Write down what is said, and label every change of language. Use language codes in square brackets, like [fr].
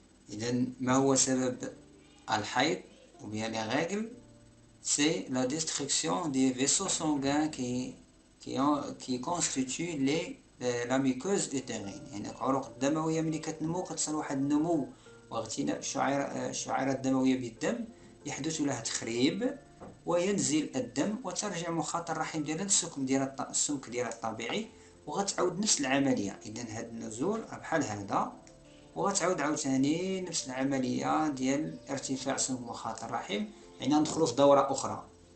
[ar] إذا ما هو سبب الحيض [fr] ou bien les règles? C'est la destruction des vaisseaux sanguins qui constituent la muqueuse utérine. [ar] يعني العروق الدموية ملي كتنمو كتصل واحد النمو واغتناء الشعيرات الدموية بالدم، يحدث لها تخريب وينزل الدم وترجع مخاط الرحم ديالها للسمك ديالها الطبيعي وغتعاود نفس العملية. إذا هاد النزول بحال هذا وغتعاود عاوتاني نفس العملية ديال ارتفاع سمك مخاط الرحم، يعني ندخلو في دورة أخرى.